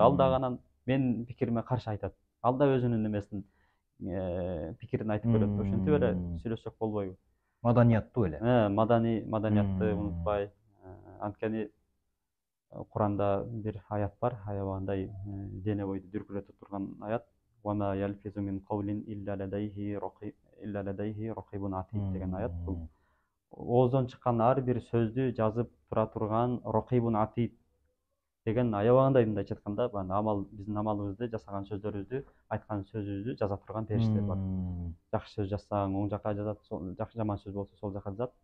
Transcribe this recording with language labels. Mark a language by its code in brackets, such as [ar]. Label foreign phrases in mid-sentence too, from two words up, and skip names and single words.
[ky] Ал дагы анан менин пикириме каршы айтат. Ал да өзүнүн эмесин пикирин айтып көрөт. Ошентип эле сүйлөшсөк болбойбу? Маданияттуу эле. Маданиятты унутпай. Анткени Куранда бир аят бар, аябагандай дене бойду дүркүрөтө турган аят. [ar] وَمَا يَلْفِظُ مِنْ قَوْلٍ إِلَّا لَدَيْهِ رَقِيبٌ عَتِيدٌ [ky] деген аят. Бул ооздон чыккан ар бир сөздү жазып тура турган Рақибун Атид деген аябагандай мындайча айтканда биздин амалыбызды, жасаган сөздөрүбүздү, айткан сөзүбүздү жаза турган периштелер бар. Жакшы сөз жазсаң оң жака жазат, жаман сөз болсо сол жака жазат.